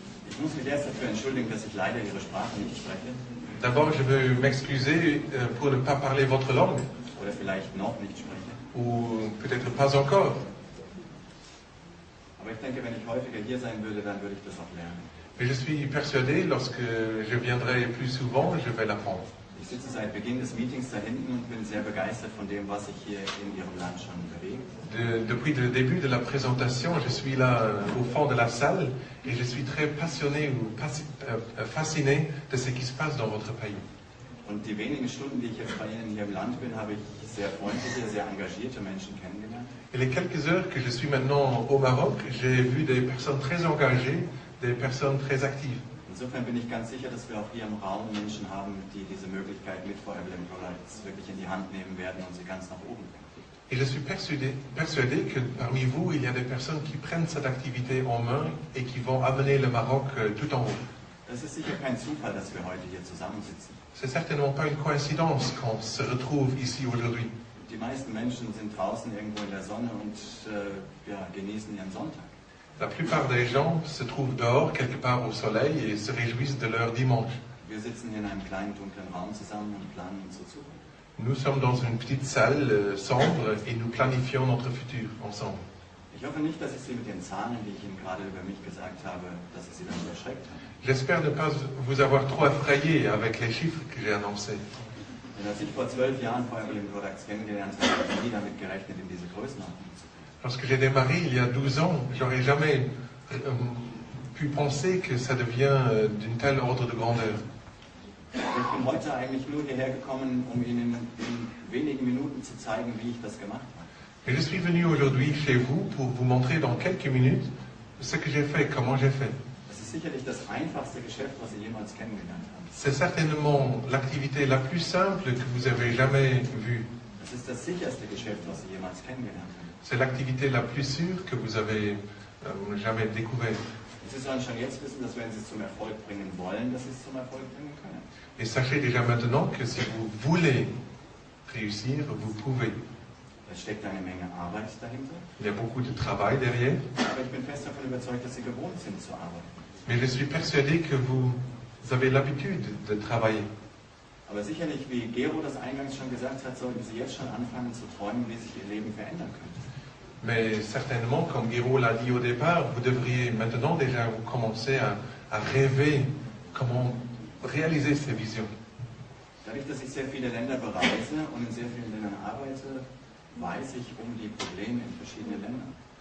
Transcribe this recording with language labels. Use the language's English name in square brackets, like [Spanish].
[German] Ich muss mich erst dafür entschuldigen, dass ich leider Ihre Sprache nicht spreche. [French] D'abord, je veux m'excuser pour ne pas parler votre langue. [German] Oder vielleicht noch nicht spreche. [French] Ou peut-être pas encore. [German] Aber ich denke, wenn ich häufiger hier sein würde, dann würde ich das auch lernen. [French] Mais je suis persuadé, lorsque je viendrai plus souvent, je vais l'apprendre. [German] Ich sitze seit Beginn des Meetings da hinten und bin sehr begeistert von dem, was sich hier in Ihrem Land schon bewegt. [French] Depuis le début de la présentation, je suis là au fond de la salle et je suis très passionné ou fasciné de ce qui se passe dans votre pays. [German] Und die wenigen Stunden, die ich jetzt bei Ihnen hier im Land bin, habe ich sehr freundliche, sehr engagierte Menschen kennengelernt. [French] Et les quelques heures que je suis maintenant au Maroc, j'ai vu des personnes très engagées, des personnes très actives. [German] Insofern bin ich ganz sicher, dass wir auch hier im Raum Menschen haben, die diese Möglichkeit mit Fire Emblem Products wirklich in die Hand nehmen werden und sie ganz nach oben bringen. [French] Et je suis persuadé que parmi vous, il y a des personnes qui prennent cette activité en main et qui vont amener le Maroc tout en haut. [German] Das ist sicher kein Zufall, dass wir heute hier zusammensitzen. [French] C'est certainement pas une coïncidence qu'on se retrouve ici aujourd'hui. [German] Die meisten Menschen sind draußen irgendwo in der Sonne und genießen ihren Sonntag. [French] La plupart des gens se trouvent dehors, quelque part au soleil, et se réjouissent de leur dimanche. [German] Wir sitzen hier in einem kleinen, dunklen Raum zusammen und planen unsere Zukunft. [French] Nous sommes dans une petite salle sombre et nous planifions notre futur ensemble. [German] Ich hoffe nicht, dass ich Sie mit den Zahlen, die ich Ihnen gerade über mich gesagt habe, dass ich Sie dann erschreckt habe. [French] J'espère ne pas vous avoir trop effrayé avec les chiffres que j'ai annoncés. [German] Denn als ich vor 12 Jahren Fire Emblem Products kennengelernt habe, habe ich nie damit gerechnet, in diese Größenordnung zu kommen. [French] Lorsque j'ai démarré il y a 12 ans, j'aurais jamais pu penser que ça devient d'une telle ordre de grandeur. [German] Ich bin heute eigentlich nur hierher gekommen, um Ihnen in wenigen Minuten zu zeigen, wie ich das gemacht habe. [French] Et je suis venu aujourd'hui chez vous pour vous montrer dans quelques minutes ce que j'ai fait, comment j'ai fait. [German] Das ist sicherlich das einfachste Geschäft, was Sie jemals kennengelernt haben. [French] C'est certainement l'activité la plus simple que vous avez jamais vue. [German] Das ist das sicherste Geschäft, was Sie jemals kennengelernt haben. [French] C'est l'activité la plus sûre que vous avez jamais découverte. [German] Und Sie sollen schon jetzt wissen, dass wenn Sie es zum Erfolg bringen wollen, dass Sie es zum Erfolg bringen können. [French] Et sachez déjà maintenant que si vous voulez réussir, vous pouvez. [German] Da steckt eine Menge Arbeit dahinter. [French] Il y a beaucoup de travail derrière, [German] Aber ich bin fest davon überzeugt, dass Sie gewohnt sind zu arbeiten. [French] mais je suis persuadé que vous avez l'habitude de travailler. [German] Aber sicherlich, wie Gero das eingangs schon gesagt hat, sollten Sie jetzt schon anfangen zu träumen, wie sich Ihr Leben verändern könnte. [French] Mais certainement, comme Guiraud l'a dit au départ, vous devriez maintenant déjà commencer à rêver comment réaliser ces visions. [German] Dadurch, dass ich sehr viele Länder bereise und in sehr vielen Ländern arbeite, weiß ich um die Probleme in verschiedenen Ländern.